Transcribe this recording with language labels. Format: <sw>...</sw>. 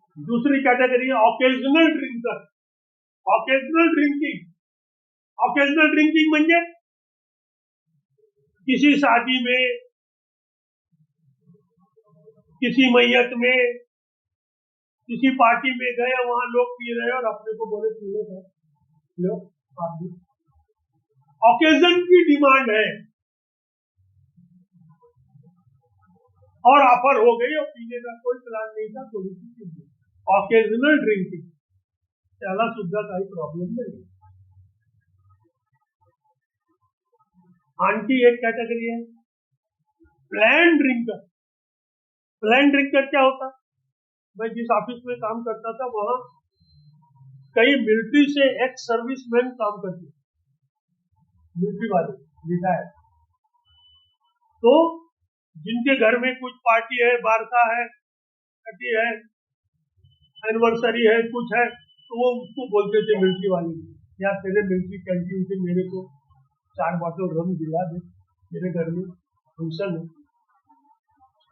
<hi>दूसरी कैटेगरी है occasional drinker. Occasional drinking, occasional drinking म्हणजे किसी शादी में, किसी मैयत में, किसी पार्टी में गए, वहां लोग पी रहे हैं और अपने को बोले पी लो, आप भी। ऑकेजन की डिमांड है और ऑफर हो गई और पीने का कोई प्लान नहीं था, थोड़ी सी पी ली।</hi> <mr>ऑकेजनल ड्रिंकिंग, त्याला सुद्धा काही प्रॉब्लेम नाही। आणखी एक</mr> <hi>कैटेगरी है प्लान ड्रिंकर। प्लान ड्रिंकर क्या होता? मैं जिस ऑफिस में काम करता था वहां कई मिलिट्री से एक्स सर्विसमैन काम करते, मिलिट्री वाले रिटायर, तो जिनके घर में कुछ पार्टी है, बारसा है, छठी है, एनिवर्सरी है, कुछ है, तो वो उसको बोलते थे मिलिट्री वाले, या तेरे मिलिट्री कैंटीन से मेरे को 4 बॉटल रम दिला दे, मेरे घर में फंक्शन है।</hi>